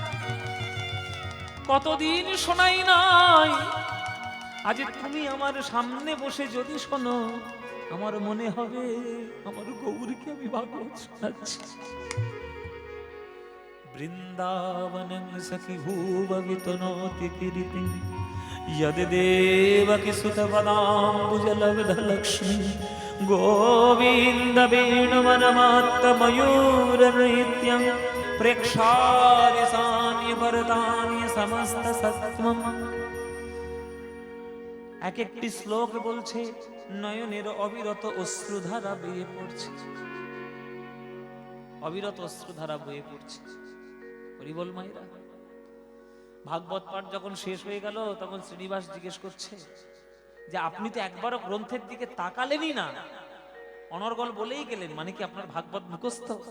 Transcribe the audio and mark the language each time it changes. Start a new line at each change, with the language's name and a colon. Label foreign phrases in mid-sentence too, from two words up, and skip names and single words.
Bangla: কতদিন শোনাই নাই, আজ তুমি আমার সামনে বসে যদি শোনো, আমার মনে হবে আমার গৌরকে আমি ভাগবত শোনাচ্ছি।
Sanskrit: বৃন্দাবনং সখি ভুব বিতনোতি কীর্তিং यदि देवकी सुतपदाम्बुजलब्धलक्ष्मी गोविन्द वेणुवनमात्तमयूरनृत्यं प्रेक्षार्य सान्य वरदान्य समस्त सत्वम।
Bangla: এক একটি শ্লোক বলছে নয়নের অবিরত অশ্রুধারা বয়ে পড়ছে, অবিরত অশ্রুধারা বয়ে পড়ছে। হরি বল মায়েরা। ভাগবত পাঠ যখন শেষ হয়ে গেল তখন শ্রীনিবাস জিজ্ঞেস করছে যে আপনি তো একবারও গ্রন্থের দিকে তাকালেনই না, অনর্গল বলেই গেলেন, মানে কি আপনার ভাগবত মুখস্থ?